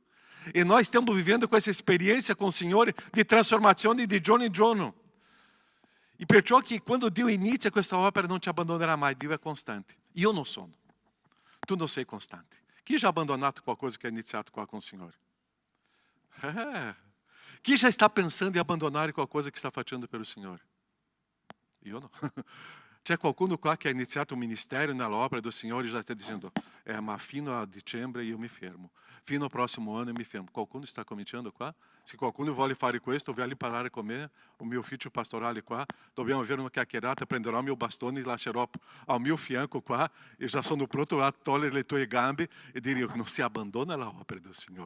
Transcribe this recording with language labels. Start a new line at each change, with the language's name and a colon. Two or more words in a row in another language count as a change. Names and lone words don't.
Italian: E noi stiamo vivendo questa esperienza con il Signore di trasformazione di giorno in giorno. E perciò che quando Dio inizia questa opera non ci abbandonerà mai, Dio è costante. Io non sono. Tu non sei costante. Chi já ha abbandonato qualcosa che ha iniziato qua con il Signore?
Portuguese: Chi já está pensando em abandonar qualcosa que está facendo pelo Signore?
Italian: Io no. C'è qualcuno qua che ha iniziato un ministero nell'opera del Signore e
Portuguese: já está dizendo,
Italian: ma fino a dicembre io mi fermo. Fino al prossimo anno mi fermo. Qualcuno sta cominciando qua? Se qualcuno vuole fare questo, vai parlare con me, o mio ufficio pastorale qua, dobbiamo avere una chiacchierata, prenderò il mio bastone e lascerò al mio fianco qua, e già sono pronto a togliere le tue gambe e dire, non si abbandona la opera del Signore.